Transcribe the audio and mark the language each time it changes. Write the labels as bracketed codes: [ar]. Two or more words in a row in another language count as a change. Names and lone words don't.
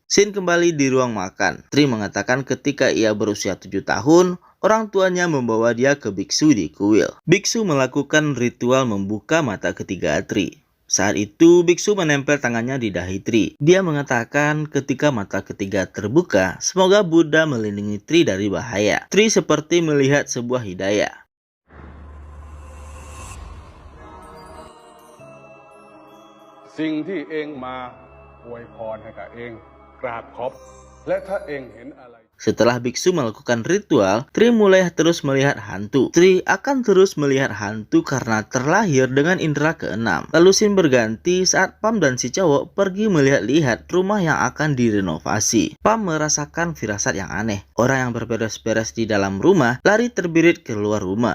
[id] Scene kembali di ruang makan. Tri mengatakan ketika ia berusia 7 tahun, orang tuanya membawa dia ke biksu di kuil. Biksu melakukan ritual membuka mata ketiga Tri. Saat itu, biksu menempel tangannya di dahi Tri. Dia mengatakan ketika mata ketiga terbuka, semoga Buddha melindungi Tri dari bahaya. Tri seperti melihat sebuah hidayah. [th] สิ่งที่เองมาอวยพรให้กับเองกราบขอบและถ้าเองเห็นอะไร [id] Setelah biksu melakukan ritual, Tri mulai terus melihat hantu. Tri akan terus melihat hantu karena terlahir dengan indera keenam. Lalu scene berganti saat Pam dan si cowok pergi melihat-lihat rumah yang akan direnovasi. Pam merasakan firasat yang aneh. Orang yang berberes-beres di dalam rumah lari terbirit keluar rumah.